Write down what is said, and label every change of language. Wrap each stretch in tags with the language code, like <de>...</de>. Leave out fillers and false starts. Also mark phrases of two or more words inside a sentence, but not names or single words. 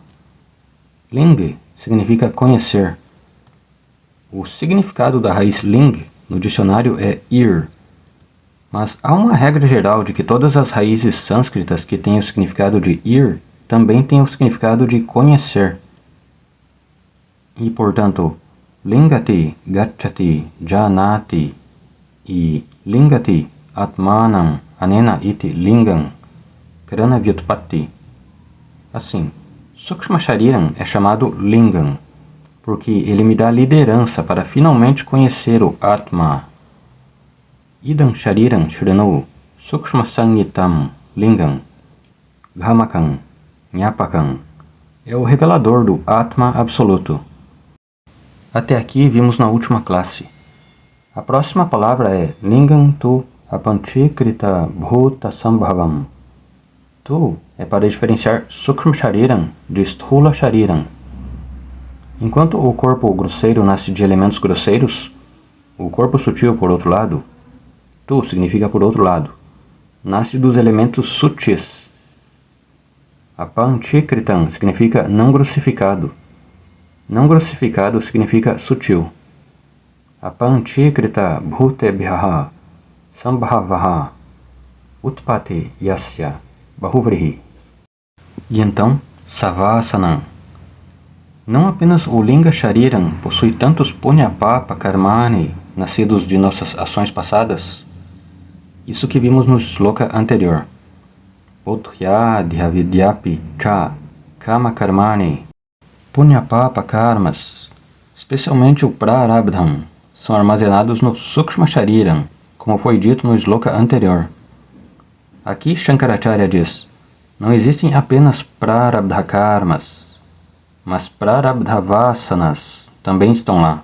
<pt>Ling significa conhecer. O significado da raiz ling no dicionário é ir. Mas há uma regra geral de que todas as raízes sânscritas que têm o significado de ir também têm o significado de conhecer. E, portanto,</pt> <sa>lingati, gacchati, janati e lingati, atmanam, anena iti lingam, krana vyutpatti.</sa> <pt>Assim,</pt> <sa>Sukshma Shariram</sa> <pt>é chamado lingam, porque ele me dá liderança para finalmente conhecer o Atma.</pt> <sa>Idam Shariram Shrinu, Sukshma Sangitam Lingam, Ghamakam, Nyapakam,</sa> <pt>é o revelador do Atma absoluto. Até aqui vimos na última classe. A próxima palavra é</pt> <sa>Lingam tu apanchikrita bhuta sambhavam.</sa> <pt>Tu é para diferenciar</pt> <sa>Sukshma Shariram</sa> <pt>de</pt> <sa>Sthula Shariram.</sa> <pt>Enquanto o corpo grosseiro nasce de elementos grosseiros, o corpo sutil, por outro lado, tu significa por outro lado, nasce dos elementos sutis. Apanchikritam significa não grossificado. Não grossificado significa sutil.</pt> <sa>Apanchikrita bhutebhyaha sambhavaha utpati yasya bahuvrihi.</sa> <pt>E então, Savasana. Não apenas o</pt> <sa>Linga Shariram</sa> <pt>possui tantos</pt> <sa>Punyapapa Karmani,</sa> <pt>nascidos de nossas ações passadas, isso que vimos no shloka anterior.</pt> <sa>Podhyadhyavidyapi cha Kama Karmani.</sa> <pt>Punyapapa Karmas, especialmente o Prarabdham, são armazenados no</pt> <sa>Sukshma Shariram,</sa> <pt>como foi dito no shloka anterior. Aqui Shankaracharya diz, não existem apenas Prarabdha Karmas, mas Prarabdhavasanas também estão lá.</pt>